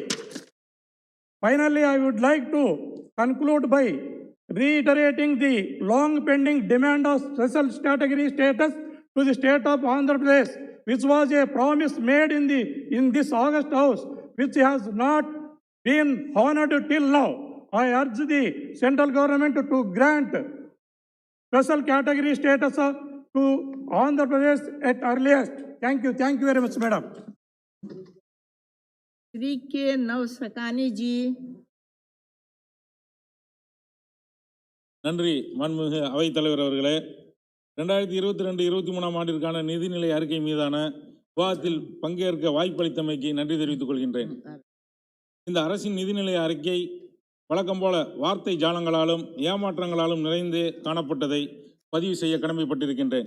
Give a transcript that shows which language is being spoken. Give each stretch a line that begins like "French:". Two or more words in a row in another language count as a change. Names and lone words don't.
English: Finally, I would like to conclude by reiterating the long pending demand of special category status to the state of Andhra Pradesh, which was a promise made in this August House, which has not been honored till now. I urge the central government to grant special category status to Andhra Pradesh at earliest. Thank you very much, madam.
Hindi: श्री के नवसकानी जी.
Tamil: நன்றி மாண்புமிகு அவைத்தலைவர் அவர்களே. 2022-23 ஆண்டிற்கான நிதிநிலை அறிக்கை மீதான விவாதத்தில் பங்கேற்க வாய்ப்பளித்தமைக்கு நன்றி தெரிவித்துக் கொள்கின்றேன். இந்த அரசின் நிதிநிலை அறிக்கை வழக்கம் போல வார்த்தை ஜாலங்களாலும் ஏமாற்றங்களாலும் நிறைந்து காணப்பட்டதை பதிவு செய்ய கடமைப்பட்டிருக்கின்றேன்.